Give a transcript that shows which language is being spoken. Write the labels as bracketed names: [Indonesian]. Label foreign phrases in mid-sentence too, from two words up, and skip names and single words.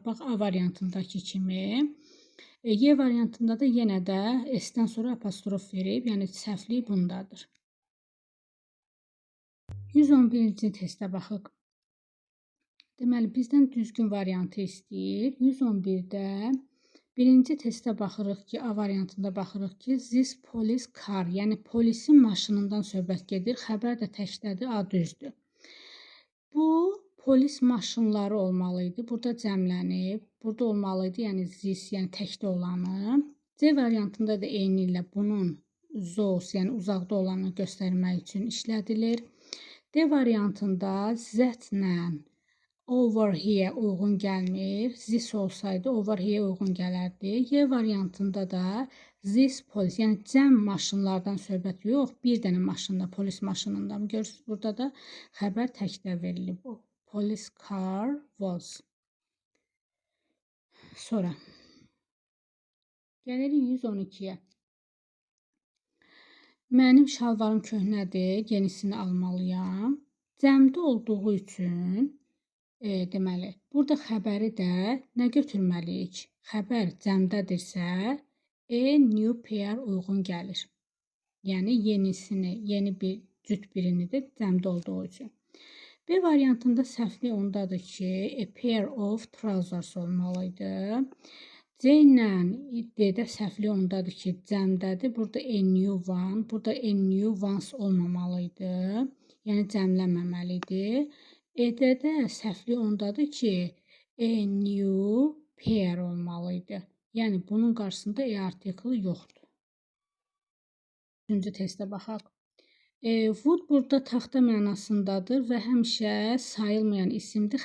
[Azerbaijani] Bax A variantındakı kimi. Y variantında da yenə də S-dən sonra apostrof verib, yəni səhvlik bundadır. 111-ci testə baxıq. Deməli, bizdən düzgün variantı istəyir. 111-də birinci testə baxırıq ki, A variantında baxırıq ki, [English] this police car, [Azerbaijani] yəni polisin maşınından söhbət gedir. Xəbər də təkdədir, A düzdür. Bu polis maşınları olmalı idi. Burada cəmlənib. Burada olmalı idi, yəni this, yəni təkdə olanı. C variantında da eyni ilə bunun those, yəni uzaqda olanı göstərmək üçün işlədilir. D variantında Z-lə [English] over here [Azerbaijani] uyğun gəlmir. This olsaydı [English] over here [Azerbaijani] uyğun gələrdi. Y variantında da [English] this police, [Azerbaijani] yəni cəm maşınlardan söhbət yox, bir dənə maşında, polis maşınından. Görürsünüz, burada da xəbər təkdə verilib. [English] Police car was. [Azerbaijani] Sonra gəlirik 112-yə. Mənim şalvarım köhnədir, yenisini almalıyam. Cəmdə olduğu üçün deməli, burada xəbəri də nə götürməliyik? Xəbər cəmdədirsə, [English] new pair [Azerbaijani] uyğun gəlir. Yəni, yenisini, yeni bir cüt birini də cəmdə olduğu üçün. B variantında səhvli ondadır ki, [English] a pair of trousers olmalıydı. [Azerbaijani] C ilə D-də səhvli ondadır ki, cəmdədir. [English] Burada a new one, burada a new ones olmamalıydı. [Azerbaijani] Yəni, cəmlənməməlidir. E-də də səhvli ondadır ki, [English] a new pair [Azerbaijani] olmalıydı. Yəni, bunun qarşısında e artiklı yoxdur. Üçüncü testə baxaq. Wood burada taxta mənasındadır və həmişə sayılmayan isimdir.